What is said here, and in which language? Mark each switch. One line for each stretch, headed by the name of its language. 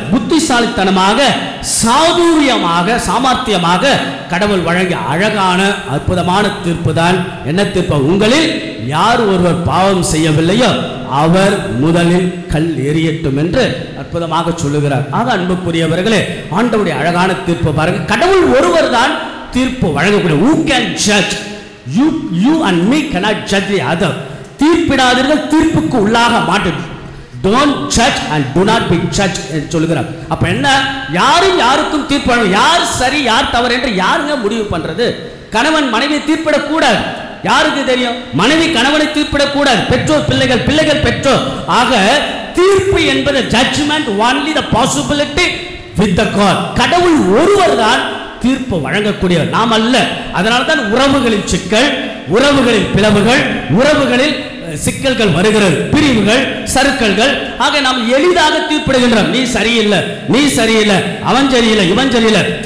Tamil: புத்திசாலித்தனமாக, சாதுரியமாக, சாமர்த்தியமாக கடவுள் வழங்கிய அழகான அற்புதமான தீர்ப்பு தான் என்ன தீர்ப்பு? உங்களில் யார் ஒருவர் பாவம் செய்யவில்லையோ அவர் முதலில் கல் எறியட்டும் என்று அற்புதமாக சொல்லுகிறார். ஆக அன்புக்குரியவர்களே, ஆண்டவருடைய அழகான தீர்ப்பு பாருங்க. கடவுள் ஒருவர் தான் தீர்ப்பு வழங்கக்கூடிய.
English: Who can judge? You and me cannot judge the other.
Tamil: தீர்ப்பிடாதீர்கள், தீர்ப்புக்கு உள்ளாக மாட்டீர்கள்.
English: Don't judge and do not be judged
Tamil: என்று சொல்லுகிறார். அப்ப என்ன? யாரும் யாருக்கும் தீர்ப்பு வழங்க, யார் சரி யார் தவறு என்று யாருங்க முடிவு பண்றது? கணவன் மனைவி தீர்ப்பிடக்கூடாது. யாருக்கு தெரியும்? மனைவி கணவனை தீர்ப்பிடக்கூடாது, பெற்றோர் பிள்ளைகள், பிள்ளைகள் பெற்றோர். ஆக தீர்ப்பு என்பது
English: Judgment only the possibility with the God.
Tamil: கடவுள் ஒருவர் தான் தீர்ப்பு வழங்கக்கூடியவர், நாம் அல்ல. அதனால தான் உறவுகளில் சிக்கல், உறவுகளில் பிளவுகள், உறவுகளில் சிக்கல்கள் வருகிறது, பிரிவுகள், சறுக்கல்கள். ஆக நாம் எளிதாக தீர்ப்பிடுகின்றோம். நீ சரியில்லை, நீ சரியில்லை, அவன் சரியில்லை, இவன் சரியில்லை.